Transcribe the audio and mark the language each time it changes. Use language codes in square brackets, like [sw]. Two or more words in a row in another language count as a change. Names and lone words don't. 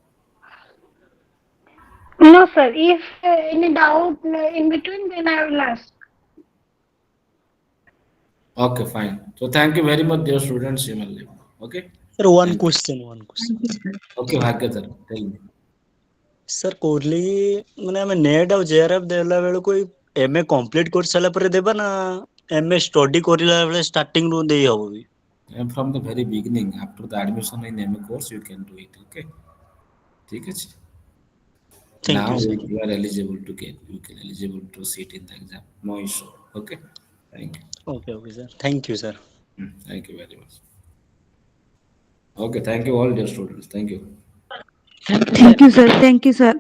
[en] No, sir. If any doubt in between, then I will ask. Okay, fine. So thank you very much, dear students. You may leave. Okay? Sir, one Thank you. question, one question. Okay, Bhagya sir, tell me. Sir, [or] କୋର୍ଲି ମାନେ ଆମେ ନେଟ୍ ଆଉ ଜେଆରଏଫ୍ ଦେଲା ବେଳକୁ MA କମ୍ପ୍ଲିଟ୍ କରି ସାରିଲା ପରେ ଦେବା ନା MA ଷ୍ଟଡି କରିଲା ବେଳେ ଷ୍ଟାର୍ଟିଂ ରୁ ଦେଇ ହବ ବି? [en] And from the very beginning, after the admission in MA course, you can do it. Okay? [hi] ठीक है? [en] Thank Now you, sir. you are eligible to get, you can eligible to sit in the exam. No issue. Okay? Thank you. Okay, okay, sir. Thank you, sir. Thank you very much. Okay, thank you all dear students. Thank you. Thank you, sir. Thank you, sir.